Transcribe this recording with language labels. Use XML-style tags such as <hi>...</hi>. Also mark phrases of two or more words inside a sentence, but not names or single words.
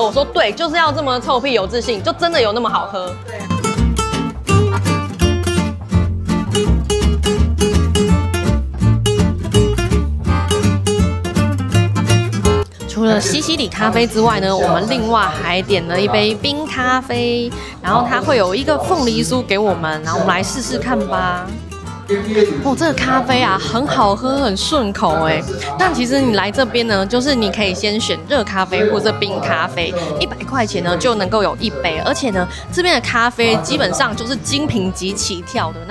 <zh>我說對，就是要這麼臭屁有自信，就真的有那麼好喝。除了西西里咖啡之外呢，我們另外還點了一杯冰咖啡，然後它會有一個鳳梨酥給我們，然後我們來試試看吧。哦，這個咖啡啊很好喝，很順口哎。但其實你來這邊呢，就是你可以先選熱咖啡或者冰咖啡，100塊錢呢就能夠有一杯，而且呢這邊的咖啡基本上就是精品級起跳的。</zh>